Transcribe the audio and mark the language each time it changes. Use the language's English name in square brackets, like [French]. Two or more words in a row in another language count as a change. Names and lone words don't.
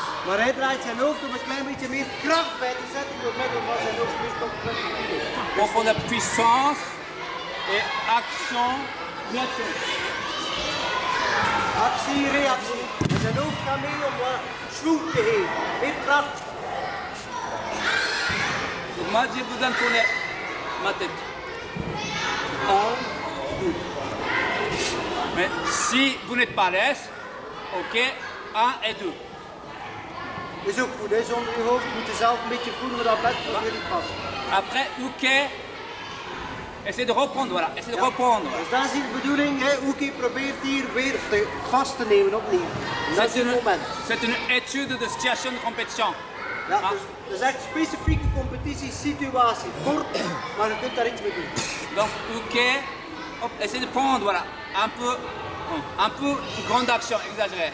[Dutch] Maar hij draait zijn hoofd om een klein beetje meer kracht bij te zetten door middel van zijn hoofd meer op te zetten. [French] On prend de la puissance et action, réaction. [Dutch] Actie, reactie. En zijn hoofd gaat mee om wat schwung te geven, meer kracht. [French] Donc moi, j'ai besoin de tourner ma tête. 1, 2. Mais si vous n'êtes pas à l'aise, ok, 1 et 2. [Dutch] Is ook goed, hè? Zonder je hoofd moet je zelf een beetje voelen dat best voor jullie past. [French] Après, ok, essayez de reprendre, voilà, essayez de reprendre. [Dutch] Dus dat is hier de bedoeling, hè? Oekie probeert hier weer vast te nemen opnieuw. Dat is het moment. [French] C'est une étude de situation de compétition. [Dutch] Ja, dus dat is echt specifieke competitiesituatie. Kort, maar je kunt daar iets mee doen. [French] Donc, ok, hop, essayez de prendre, voilà, un peu grande action, exagérée.